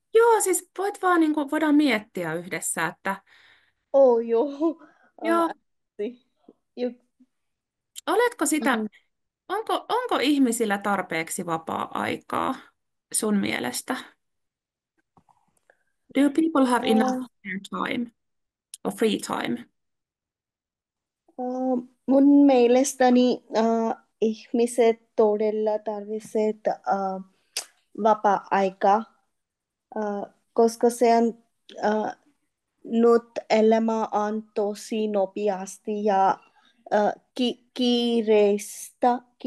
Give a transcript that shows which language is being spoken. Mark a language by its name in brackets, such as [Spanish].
[Finnish] Joo, siis voit vaan voidaan miettiä yhdessä, että Joo. joo, oletko sitä, onko ihmisillä tarpeeksi vapaa-aikaa sun mielestä? [English] Do people have enough spare time or free time? [Finnish] Mun mielestäni ihmiset todella tarvitsevat vapaa-aikaa, koska se on nyt elämä on tosi nopeasti ja kiireistä.